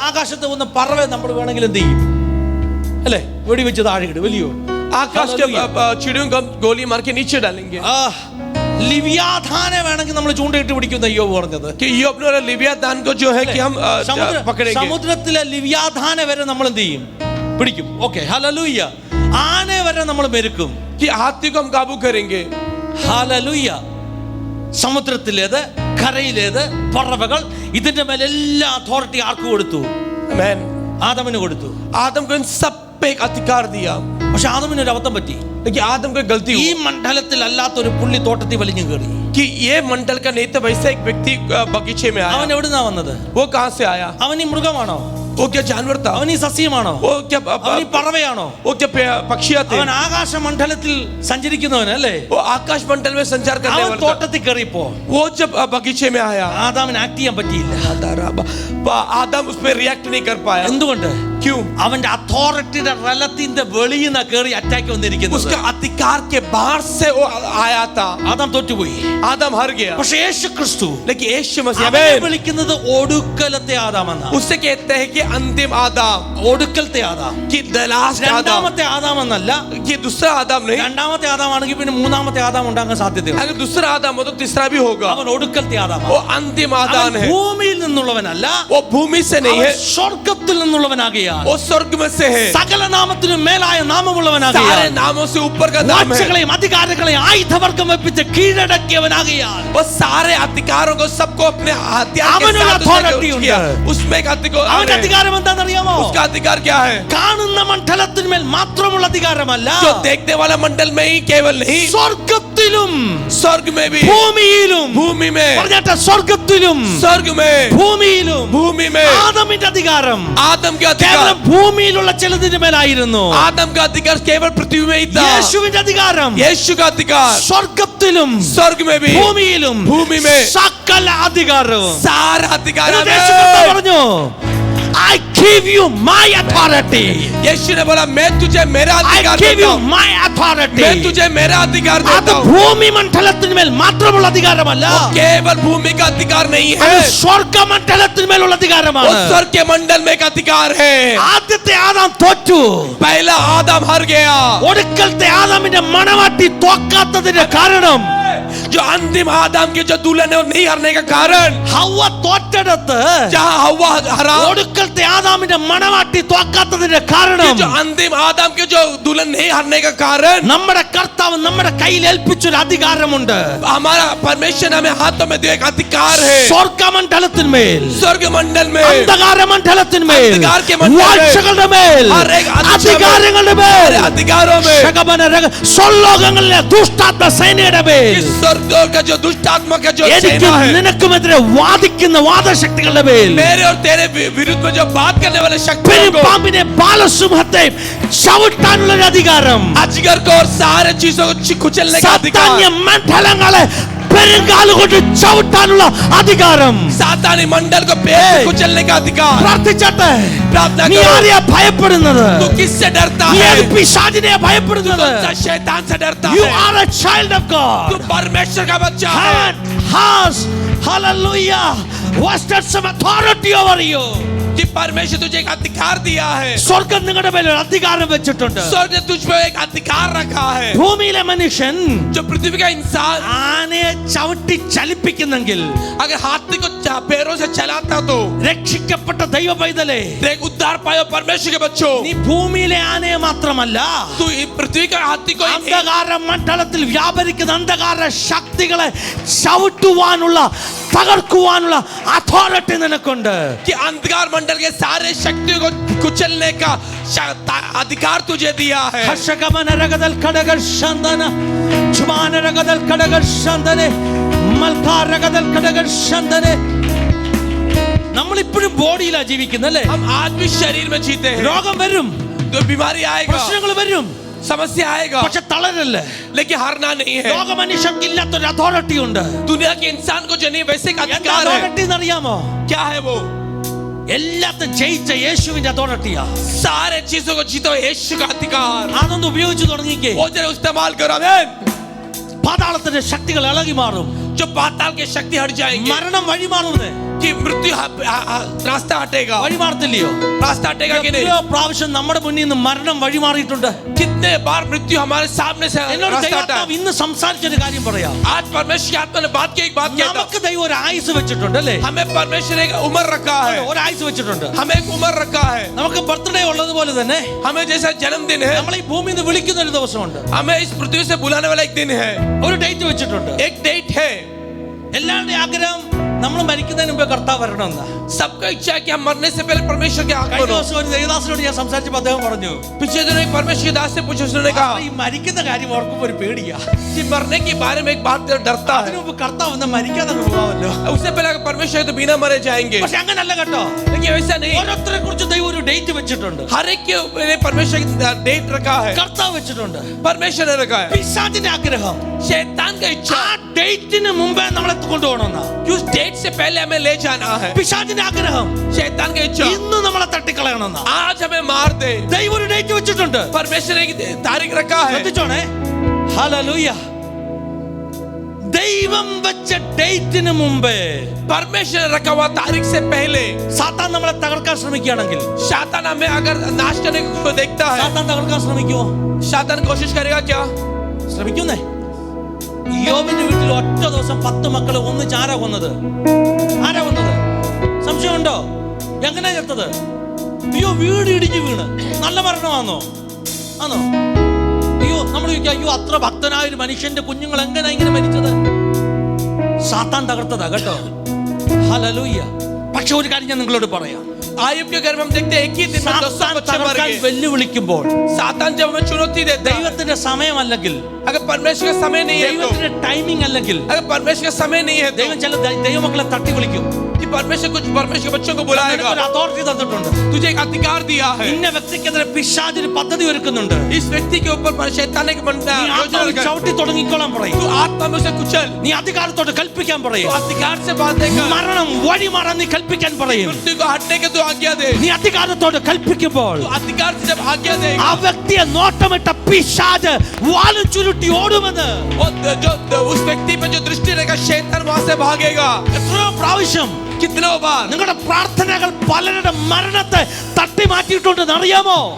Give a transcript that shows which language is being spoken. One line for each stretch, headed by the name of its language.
Malayalam: ആകാശത്ത് വന്ന് പറവെ നമ്മൾ വേണമെങ്കിൽ എന്ത് ചെയ്യും? അല്ലേ, വെടിവെച്ച് താഴെ ഇടും, വലിയോ?
Hindi: आकाश के चिड़ियों को हम गोली मार के नीचे डालेंगे।
Malayalam: ലിവ്യാധാനെ വേണമെങ്കിൽ നമ്മൾ ചൂണ്ടയിട്ട് പിടിക്കുന്ന യോബ് പറഞ്ഞത്.
Hindi: कि ये अपने लिव्याधान को जो है कि हम पकड़ेंगे।
Malayalam: സമുദ്രത്തിലെ ലിവ്യാധാനെ വരെ നമ്മൾ എന്ത് ചെയ്യും? പിടിക്കും. Okay, hallelujah. ആനെ വരെ നമ്മൾ മെരുക്കും.
Hindi: कि हाथी को हम काबू करेंगे।
Malayalam: ഹല്ലേലൂയ. സമുദ്രത്തിലേത്, കരയിലേത്, പറവകൾ, ഇതിന്റെ മേലെ എല്ലാ അതോറിറ്റി ആർക്ക് കൊടുത്തു?
Hindi: आमीन।
Malayalam: ആദമിന് കൊടുത്തു.
Hindi: आदम को इन सब पे एक अधिकार दिया,
Malayalam: പക്ഷെ ആദമിന് ഒരു അബദ്ധം പറ്റി.
Hindi: लेकिन आदम को गलती
Malayalam: ഈ
Hindi: हुई
Malayalam: മണ്ഡലത്തിൽ അല്ലാത്തൊരു പുള്ളി തോട്ടത്തിൽ വലിഞ്ഞു കയറി.
Hindi: कि ये मंडल का नहीं था, वैसे एक व्यक्ति बगीचे में
Malayalam: അവൻ
Hindi: आया।
Malayalam: എവിടുന്നാ വന്നത്?
Hindi: वो कहाँ से आया?
Malayalam: അവൻ ഈ മൃഗമാണോ?
Hindi: वो क्या जानवर था?
Malayalam: അവൻ ഈ സസ്യമാണോ?
Hindi: वो क्या
Malayalam: അവൻ ഈ പറവയാണോ?
Hindi: वो क्या पक्षियां थे?
Malayalam: അവൻ ആകാശ മണ്ഡലത്തിൽ സഞ്ചരിക്കുന്നവനല്ലേ?
Hindi: वो आकाश मंडल में संचार करने
Malayalam: അവൻ
Hindi: वाला था।
Malayalam: തോട്ടത്തിൽ കയറിയപ്പോ
Hindi: वो जब बगीचे में आया,
Malayalam: ആദാമിന് ആക്ട് ചെയ്യാൻ പറ്റിയില്ല.
Hindi: आदम उस पर रिएक्ट नहीं कर पाया।
Malayalam: എന്തുകൊണ്ട്?
Hindi: क्यों?
Malayalam: അവന്റെ അതോറിറ്റിയുടെ റലത്തിന്റെ വെളിയിൽ നിന്ന് കയറി അറ്റാക്ക് വന്നിരിക്കുന്നത്.
Hindi: उसका अधिकार के बाहर से वो आया था।
Malayalam: ആദാം തോറ്റുപോയി.
Hindi: आदम हार गया।
Malayalam: പക്ഷേ യേശു ക്രിസ്തു
Hindi: लेकिन यीशु मसीह
Malayalam: അവനെ വിളിക്കുന്നത് ഒടുക്കലത്തെ ആദാം എന്നാ.
Hindi: उससे कहते हैं कि अंतिम आदम,
Malayalam: ഒടുക്കലത്തെ ആദാം.
Hindi: कि
English: the last
Hindi: आदम,
Malayalam: രണ്ടാമത്തെ ആദാം എന്നല്ല.
Hindi: कि दूसरा आदम नहीं।
Malayalam: രണ്ടാമത്തെ ആദാം ആണെങ്കിൽ പിന്നെ മൂന്നാമത്തെ ആദാം ഉണ്ടാകാൻ സാധ്യതയുണ്ട്.
Hindi: अगर दूसरा आदम हो तो तीसरा भी होगा।
Malayalam: അവൻ ഒടുക്കലത്തെ ആദാം.
Hindi: वो अंतिम आदम है,
Malayalam: ഭൂമിയിൽ നിന്നുള്ളവനല്ല,
Hindi: वो भूमि से नहीं है,
Malayalam: സ്വർഗത്തിൽ നിന്നുള്ളവനാകിയാൽ
Hindi: वो स्वर्ग में से है,
Malayalam: സകല നാമത്തിനും മേലായ നാമമുള്ളവനാകിയാൽ
Hindi: सारे नामों से ऊपर का नाम है,
Malayalam: വാഴ്ചകളെയും അധികാരങ്ങളെയും ആയുധവർഗം വെപ്പിച്ച് കീഴടക്കിയവനാകിയാൽ
Hindi: वो सारे अधिकारों को सबको अपने हथियार के
Malayalam: അവനൊരു
Hindi: साथ
English: authority
Hindi: उसने किया।
Malayalam: ഉണ്ട്.
Hindi: उसमें एक अधिकार
Malayalam: അവന്റെ
Hindi: है।
Malayalam: അധികാരം എന്താണെന്നറിയാമോ?
Hindi: उसका अधिकार क्या है?
Malayalam: കാണുന്ന മണ്ഡലത്തിന്മേൽ മാത്രമുള്ള അധികാരമല്ല,
Hindi: जो देखने वाला मंडल में ही केवल नहीं,
Malayalam: സ്വർഗത്തിലും
Hindi: स्वर्ग में भी,
Malayalam: ഭൂമിയിലും.
Hindi: भूमि में,
Malayalam: പറഞ്ഞാട്ടെ, സ്വർഗത്തിലും
Hindi: स्वर्ग में,
Malayalam: ഭൂമിയിലും.
Hindi: भूमि में।
Malayalam: ആദമിന്റെ അധികാരം
Hindi: आदम का
Malayalam: കേവലം
Hindi: अधिकार,
Malayalam: ഭൂമിയിലുള്ള ചിലതിന്റെ മേലായിരുന്നു.
Hindi: आदम का अधिकार केवल पृथ्वी में ही था।
Malayalam: യേശുവിന്റെ അധികാരം
Hindi: यीशु का अधिकार
Malayalam: സ്വർഗത്തിലും
Hindi: स्वर्ग में भी,
Malayalam: ഭൂമിയിലും
Hindi: ഭൂമി में
Malayalam: സകല അധികാരവും.
Hindi: सारा अधिकार
Malayalam: എന്നിട്ട്
Hindi: हमें।
Malayalam: യേശു കർത്താവ് പറഞ്ഞു,
English: I give you my authority.
Hindi: यीशु ने बोला, मैं तुझे मेरा
English: I
Hindi: अधिकार
English: give
Hindi: देता
English: you
Hindi: हूँ,
English: my authority.
Hindi: मैं तुझे मेरा अधिकार
Malayalam: അത്
Hindi: देता हूँ।
Malayalam: ഭൂമി മണ്ഡലത്തിന്മേൽ മാത്രമുള്ള അധികാരമല്ല,
Hindi: वो केवल भूमि का अधिकार नहीं है,
Malayalam: അത് സ്വർഗ മണ്ഡലത്തിന്മേലുള്ള
Hindi: वो
Malayalam: അധികാരമാണ്.
Hindi: स्वर्ग के मंडल में एक अधिकार है।
Malayalam: ആദ്യത്തെ ആദാം തോറ്റു.
Hindi: पहला आदम हार गया।
Malayalam: ഒടുക്കലത്തെ ആദാമിന്റെ മണവാട്ടി തോക്കാത്തതിന്റെ കാരണം,
Hindi: जो अंतिम आदम के जो दुल्हन है वो नहीं हारने का कारण,
Malayalam: ഹവ്വ തോറ്റെടുത്ത്
Hindi: जहाँ हवा हरा,
Malayalam: ഒടുക്കലത്തെ ആദാമിന്റെ മണവാട്ടി തോക്കാത്തതിന്റെ
Hindi: कि
Malayalam: കാരണം,
Hindi: जो अंतिम आदम के जो दुल्हन नहीं हारने का कारण,
Malayalam: നമ്മുടെ കർത്താവ് നമ്മുടെ കയ്യിൽ ഏൽപ്പിച്ചൊരു അധികാരമുണ്ട്.
Hindi: हमारा परमेश्वर हमें हाथों में दिया एक अधिकार है।
Malayalam: സ്വർഗ മണ്ഡലത്തിന്മേൽ,
Hindi: स्वर्ग मंडल में,
Malayalam: അന്ധകാര മണ്ഡലത്തിന്മേൽ,
Hindi: അന്ധകാര के मंडल में,
Malayalam: വാഴ്ചകളുടെ മേൽ,
Hindi: हर एक
Malayalam: അധികാരങ്ങളുടെ മേൽ,
Hindi: सारे अधिकारों में,
Malayalam: സ്വർലോകങ്ങളിലെ ദുഷ്ടാത്മ സേനയുടെ മേൽ,
Hindi: इस स्वर्ग का जो दुष्ट आत्मा का जो
Malayalam: എനിക്ക്
Hindi: सेना है,
Malayalam: നിനക്കുമെതിരെ വാദിക്കുന്ന വാദശക്തികളുടെ മേൽ,
Hindi: मेरे और तेरे विरुद्ध में जो बात करने वाले शक्तियों को,
Malayalam: പാമ്പിനെ ബാലസിംഹത്തെ ചവിട്ടാനുള്ള ഒരു അധികാരം,
Hindi: अजगर को और सारे चीजों को कुचलने का अधिकार,
Malayalam: സാത്താന്യ മണ്ഡലങ്ങളെ പെരുങ്കാലുകൊണ്ട് ചവിട്ടാനുള്ള അധികാരം.
Hindi: सातानी मंडल को पैर से कुचलने का अधिकार।
Malayalam: പ്രാർത്ഥിച്ചട്ടെ.
Hindi: प्रार्थना
Malayalam: നീ
Hindi: करो।
Malayalam: ആരെയാ ഭയപ്പെടുന്നത്?
Hindi: तू किससे डरता
Malayalam: നീ
Hindi: है?
Malayalam: ഏത് പിശാചിനെയാ ഭയപ്പെടുന്നത്?
Hindi: कौन-सा शैतान से डरता
English: You
Hindi: है?
English: are a child of God.
Hindi: तू परमेश्वर का बच्चा है।
English: Heaven has, hallelujah, vested some authority over you.
Hindi: कि परमेश्वर तुझे एक अधिकार दिया है,
Malayalam: സ്വർഗം നിങ്ങളുടെ മേൽ ഒരു അധികാരം വെച്ചിട്ടുണ്ട്.
Hindi: स्वर्ग ने तुझ पे एक अधिकार रखा है.
Malayalam: ഭൂമിയിലെ മനുഷ്യൻ
Hindi: जो पृथ्वी का इंसान
Malayalam: ആനയെ ചവിട്ടി ചലിപ്പിക്കുന്നെങ്കിൽ
Hindi: अगर हाथी को पैरों से चलाता तो
Malayalam: രക്ഷിക്കപ്പെട്ട ദൈവ പൈതലേ,
Hindi: एक उद्धार पाए परमेश्वर के बच्चों,
Malayalam: നീ ഭൂമിയിലെ ആനയെ മാത്രമല്ല,
Hindi: तू पृथ्वी का हाथी को
Malayalam: അന്ധകാര മണ്ഡലത്തിൽ വ്യാപരിക്കുന്ന അന്ധകാര ശക്തികളെ ചവിട്ടുവാനുള്ള തകർക്കുവാനുള്ള അതോറിറ്റി നിനക്കുണ്ട്.
Hindi: कि अंधकार मंडल के सारे शक्तियों को कुचलने का अधिकार तुझे दिया है. ഹർഷകമനരഗദൽ ഖഡഗശന്ദന ചുമാനരഗദൽ ഖഡഗശന്ദന മൽകാരഗദൽ ഖഡഗശന്ദന.
Malayalam: നമ്മൾ ഇപ്പോഴും ബോഡിയിലാ ജീവിക്കുന്നല്ലേ?
Hindi: हम आज भी शरीर में जीते हैं.
Malayalam: രോഗം വരും,
Hindi: तो बीमारी आएगा,
Malayalam: പ്രശ്നങ്ങൾ വരും,
Hindi: समस्या आएगा,
Malayalam: പക്ഷെ തളരല്ലേ.
Hindi: लेकिन हारना नहीं है.
Malayalam: ലോക മനുഷ്യർക്ക് ഇല്ലാത്തൊരു അതോറിറ്റി ഉണ്ട്.
Hindi: दुनिया के इंसान को जो नहीं वैसे एक अधिकार है.
Malayalam: അതോറിറ്റി എന്നറിയാമോ?
Hindi: क्या है वो?
Malayalam: എല്ലാത്തും ജയിച്ച യേശുവിന്റെ അതോറിറ്റിയാ.
Hindi: सारे चीजों को जीतो यीशु का अधिकार.
Malayalam: അതൊന്ന് ഉപയോഗിച്ച് തുടങ്ങിക്കേ.
Hindi: वो जरा इस्तेमाल करो. आमीन.
Malayalam: പാതാളത്തിന്റെ ശക്തികൾ ഇളകി മാറും.
Hindi: जो पाताल की शक्ति हट जाएंगे,
Malayalam: മരണം വഴി മാറുന്നേ.
Hindi: कि मृत्यु रास्ता हटेगा.
Malayalam: വഴി മാറത്തില്ലയോ?
Hindi: रास्ता हटेगा कि नहीं?
Malayalam: എത്രയോ പ്രാവശ്യം നമ്മുടെ മുന്നിൽ നിന്ന് മരണം വഴി മാറിയിട്ടുണ്ട്.
Hindi: कितने बार मृत्यु हमारे सामने से
Malayalam: എന്നോട്
Hindi: रास्ता हटा.
Malayalam: ദൈവാത്മാവ് ഇന്ന് സംസാരിച്ചൊരു കാര്യം പറയാം.
Hindi: आज परमेश्वर की आत्मा ने बात की एक बात कहता.
Malayalam: നമുക്ക് ദൈവം ഒരു ആയുസ് വെച്ചിട്ടുണ്ട് അല്ലേ?
Hindi: हमें परमेश्वर ने एक उम्र रखा है.
Malayalam: ഒരു ആയുസ് വെച്ചിട്ടുണ്ട്.
Hindi: हमें एक उम्र रखा है.
Malayalam: നമുക്ക് ബർത്ത്ഡേ ഉള്ളതുപോലെ തന്നെ
Hindi: हमें जैसा जन्मदिन है,
Malayalam: നമ്മളെ ഈ ഭൂമിയിൽ നിന്ന് വിളിക്കുന്ന ഒരു ദിവസമുണ്ട്.
Hindi: हमें इस पृथ्वी से बुलाने वाला एक दिन है,
Malayalam: ഒരു ഡേറ്റ് വെച്ചിട്ടുണ്ട്.
Hindi: एक डेट है.
Malayalam: എല്ലാവരുടെയും ആഗ്രഹം നമ്മൾ മരിക്കുന്നതിന് മുമ്പേ കർത്താവ് വരണമെന്നാ.
Hindi: सबका इच्छा है कि हम मरने से पहले परमेश्वर के
Malayalam: കഴിഞ്ഞ
Hindi: आगमन हो.
Malayalam: ദിവസം ഒരു ദേവദാസനോട് ഞാൻ സംസാരിച്ചപ്പോൾ അദ്ദേഹം പറഞ്ഞു,
Hindi: पिछले दिन एक परमेश्वर के दास से पूछा, उसने कहा
Malayalam: ഈ മരിക്കുന്ന കാര്യം ഓർക്കുമ്പോൾ ഒരു പേടിയാ.
Hindi: कि मरने के बारे में एक बात डरता है.
Malayalam: അതിനു മുമ്പ് കർത്താവ് എന്നാ മരിക്കാതെ പോകാമല്ലോ.
Hindi: उससे पहले अगर परमेश्वर है तो बिना मरे जाएंगे.
Malayalam: പക്ഷെ അങ്ങനല്ല കേട്ടോ.
Hindi: लेकिन वैसा नहीं.
Malayalam: ഓരോരുത്തരെ കുറിച്ച് ദൈവം ഒരു ഡേറ്റ് വെച്ചിട്ടുണ്ട്.
Hindi: हर एक के ऊपर परमेश्वर की डेट रखा है.
Malayalam: കർത്താവ് വെച്ചിട്ടുണ്ട്.
Hindi: परमेश्वर ने रखा है.
Malayalam: പിശാചിന്റെ ആഗ്രഹം
Hindi: शैतान का इच्छा
Malayalam: ആ ഡേറ്റിന് മുമ്പേ നമ്മളെ കൊണ്ടുപോകണമെന്നാ.
Hindi: कि उस डेट से पहले हमें ले जाना है.
Malayalam: പിശാചിന്റെ ആഗ്രഹം
Hindi: शैतान का इच्छा
Malayalam: ഇന്ന് നമ്മളെ തട്ടിക്കളയണമെന്നാ.
Hindi: आज हमें मार दे.
Malayalam: ദൈവം ഒരു ഡേറ്റ് വെച്ചിട്ടുണ്ട്.
Hindi: परमेश्वर ने एक तारीख रखा है.
Malayalam: ശ്രദ്ധിച്ചോണേ. ഹല്ലേലൂയ. ദൈവം വെച്ച ഡേറ്റിന് മുമ്പേ
Hindi: परमेश्वर ने रखा हुआ तारीख से पहले
Malayalam: സാത്താൻ നമ്മളെ തകർക്കാൻ ശ്രമിക്കുകയാണെങ്കിൽ,
Hindi: शैतान हमें अगर नाश करने को देखता है,
Malayalam: സാത്താൻ തകർക്കാൻ ശ്രമിക്കുമോ?
Hindi: शैतान कोशिश करेगा क्या?
Malayalam: ശ്രമിക്കുന്നേ. യോബിന്റെ വീട്ടിൽ ഒറ്റ ദിവസം 10 മക്കളെ ഒന്നിച്ച് ആരാ കൊന്നത്? ആരാ കൊന്നത്? സംശയമുണ്ടോ? എങ്ങനെ ചത്തത്? അയ്യോ, വീട് ഇടിഞ്ഞു വീണ്. നല്ല മരണമാണോ? ആണോ? അയ്യോ, നമ്മൾ ചോദിക്കാം, അയ്യോ അത്ര ഭക്തനായ ഒരു മനുഷ്യന്റെ കുഞ്ഞുങ്ങൾ എങ്ങനെ ഇങ്ങനെ മരിച്ചത്? സാത്താൻ തകർത്തതാ കേട്ടോ. ഹല്ലേലൂയ. പക്ഷെ ഒരു കാര്യം ഞാൻ നിങ്ങളോട് പറയാം.
Hindi: आयुब के घर में हम देखते हैं एक ही दिन में 200
Malayalam: സാത്താൻ
Hindi: बच्चे मर
Malayalam: തകർക്കാൻ
Hindi: गए.
Malayalam: വെല്ലുവിളിക്കുമ്പോൾ,
Hindi: सातान जब हमें चुनौती देता है,
Malayalam: ദൈവത്തിന്റെ സമയമല്ലെങ്കിൽ,
Hindi: अगर परमेश्वर का समय नहीं है तो,
Malayalam: ദൈവത്തിന്റെ ടൈമിംഗ് അല്ലെങ്കിൽ,
Hindi: अगर परमेश्वर का समय नहीं है तो,
Malayalam: ദൈവം ചില ദൈവമക്കളെ തട്ടി വിളിക്കും.
Hindi: कि परमेश्वर कुछ परमेश्वर के बच्चों को बुलाएगा.
Malayalam: ഒരു അതോറിറ്റി തന്നിട്ടുണ്ട്.
Hindi: तुझे एक अधिकार दिया है.
Malayalam: ഇന്ന വ്യക്തിക്കെതിരെ പിശാചിന് പദ്ധതി ഒരുക്കുന്നുണ്ട്.
Hindi: इस व्यक्ति के ऊपर शैतान ने
Malayalam: നീ ആത്മാവിൽ ചവിട്ടി തുടങ്ങിക്കോളാൻ പറയും.
Hindi: तू आत्मा में उसे कुचल.
Malayalam: നീ അധികാരത്തോട് കൽപ്പിക്കാൻ പറയും.
Hindi: तू अधिकार से बातें कर.
Malayalam: മരണം വഴിമാറാൻ നീ കൽപ്പിക്കാൻ പറയും.
Hindi: मृत्यु को हटने के तू आज्ञा दे.
Malayalam: നീ അധികാരത്തോട് കൽപ്പിക്കുമ്പോൾ
Hindi: तू अधिकार से जब आज्ञा दे,
Malayalam: ആ വ്യക്തിയെ നോട്ടമിട്ട പിശാച് വാലും ചുരുട്ടി ഓടുമെന്ന്.
Hindi: और जो उस व्यक्ति पे जो दृष्टि रहेगा शैतान वहां से भागेगा.
Malayalam: എത്രയോ പ്രാവശ്യം
Hindi: कितनों बार
Malayalam: നിങ്ങളുടെ പ്രാർത്ഥനകൾ പലരുടെ മരണത്തെ തട്ടി മാറ്റിയിട്ടുണ്ട് അറിയാമോ?